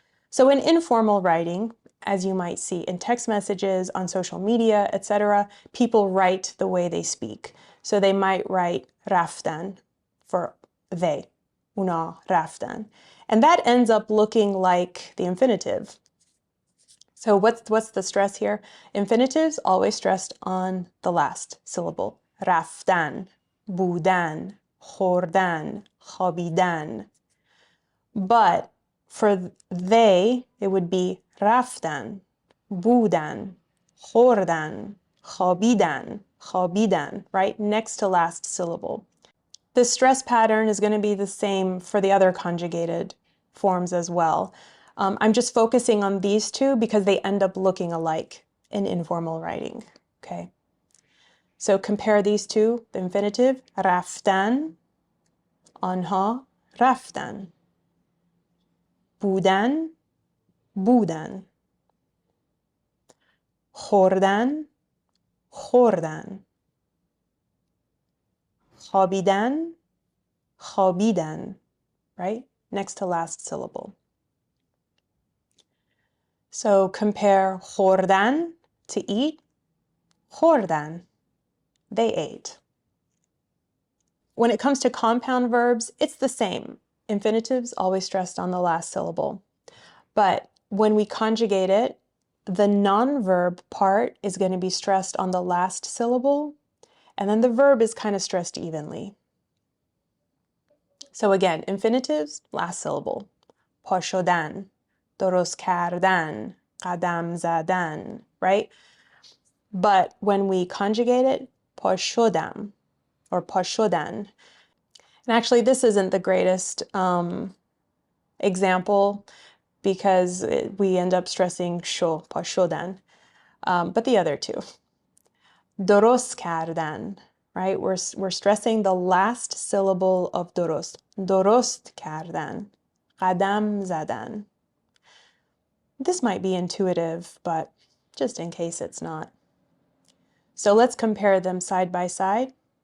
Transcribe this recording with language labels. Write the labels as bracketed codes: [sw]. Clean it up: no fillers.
[en] So in informal writing, as you might see in text messages, on social media, etc., people write the way they speak. So they might write raftan for they, [fa] una raftan. [en] And that ends up looking like the infinitive. So what's the stress here? Infinitives always stressed on the last syllable. [fa] رفتن, بودن, خوردن, خوابیدن. [en] But for they, it would be [fa] رفتن, بودن, خوردن, خوابیدن, خوابیدن, [en] right? Next to last syllable. The stress pattern is going to be the same for the other conjugated forms as well. I'm just focusing on these two because they end up looking alike in informal writing, okay? So compare these two, the infinitive, [fa] رفتن, آنها رفتن. بودن, بودن. خوردن, خوردن. خوابیدن, خوابیدن, right? [en] Next to last syllable. So compare خوردن to eat, خوردن, they ate. When it comes to compound verbs, it's the same. Infinitives always stressed on the last syllable. But when we conjugate it, the non-verb part is going to be stressed on the last syllable, and then the verb is kind of stressed evenly. So again, infinitives, last syllable. [fa] پا شدن, درست کردن, قدم زدن, right? [en] But when we conjugate it, [fa] پا شدم, [en] or [fa] پا شدن. [en] And actually, this isn't the greatest example because we end up stressing [fa] شو, پا شدن. [en] But the other two. [fa] درست کردن, right? [en] We're stressing the last syllable of درست. [fa] درست کردن. قدم زدن. [en] This might be intuitive, but just in case it's not. So let's compare them side by side.